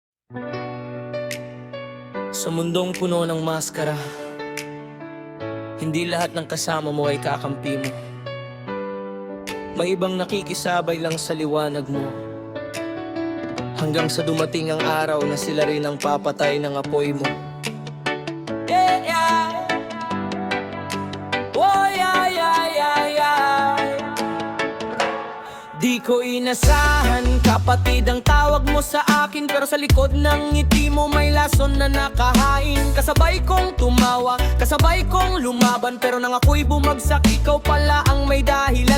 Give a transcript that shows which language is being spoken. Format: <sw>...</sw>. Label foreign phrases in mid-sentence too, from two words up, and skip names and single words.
<tl>Sa mundong puno ng maskara, hindi lahat ng kasama mo ay kakampi mo. May ibang nakikisabay lang sa liwanag mo, hanggang sa dumating ang araw na sila rin ang papatay ng apoy mo.</tl> <en>Yeah, yeah. Oh, yeah, yeah, yeah, yeah.</en> <tl>Di ko inasahan, kapatid ang tawag mo sa akin, pero sa likod ng ngiti mo may lason na nakahain. Kasabay kong tumawa, kasabay kong lumaban, pero nang ako'y bumagsak, ikaw pala ang may dahilan.</tl>